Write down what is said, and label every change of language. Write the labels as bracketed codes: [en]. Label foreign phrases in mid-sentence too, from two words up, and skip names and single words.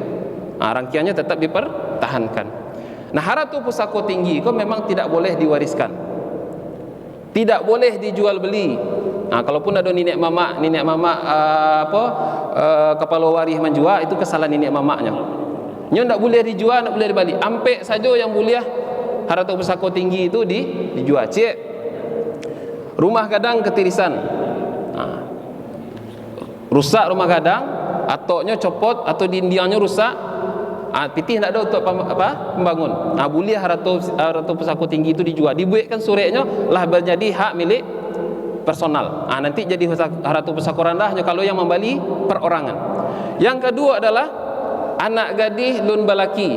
[id] Rangkiangnya tetap dipertahankan. Nah, harta pusaka tinggi kok memang tidak boleh diwariskan, tidak boleh dijual beli. Kalaupun ada nenek mamak kepala waris menjual, itu kesalahan nenek mamaknya. Nyo tak boleh dijual, tak boleh dibalik. Ampek saja yang boleh harta pusaka tinggi itu dijual. Cik, rumah gadang ketirisan, rusak rumah gadang, atoknya copot atau dindiannya rusak, pitih tak ada untuk pembangun. Boleh harta pusaka tinggi itu dijual, dibuatkan suratnya lah menjadi hak milik personal. Nanti jadi harta pusaka rendahnya kalau yang membeli perorangan. Yang kedua adalah anak gadis [min] lun balaki.